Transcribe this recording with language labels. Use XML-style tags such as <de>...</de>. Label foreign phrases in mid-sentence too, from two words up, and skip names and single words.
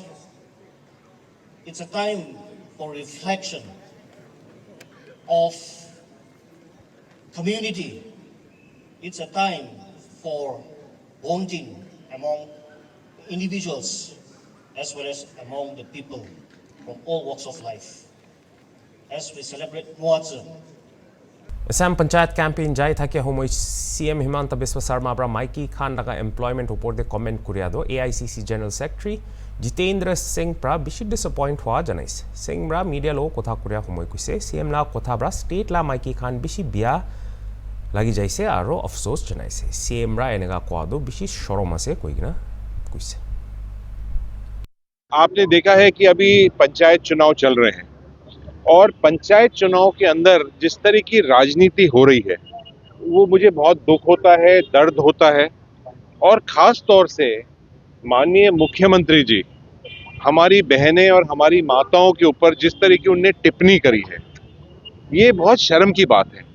<en>It's a time for reflection of community. It's a time for bonding among individuals as well as among the people from all walks of life. As we celebrate Muatsu,</en> <nag>Assam Panchayat campaign jai thake homoi CM Himanta Biswa Sarma bra Mikey Khan daga employment upor de comment kuria do AICC General Secretary Jitendra Singh pra bishi disappoint hua janais. Singh bra media lo kotha kuria homoi kuise CM la kotha bra state la Mikey Khan bishi bia lagi jaise aro afsos janaise. CM bra enega kwa do bishi shorom ase koigina kuise.</nag> <hi>आपने देखा है कि अभी पंचायत चुनाव चल रहे हैं और पंचायत चुनाव के अंदर जिस तरह की राजनीति हो रही है वो मुझे बहुत दुख होता है, दर्द होता है। और खास तौर से माननीय मुख्यमंत्री जी हमारी बहनें और हमारी माताओं के ऊपर जिस तरह की उनने टिप्पणी करी है, ये बहुत शर्म की बात है।</hi>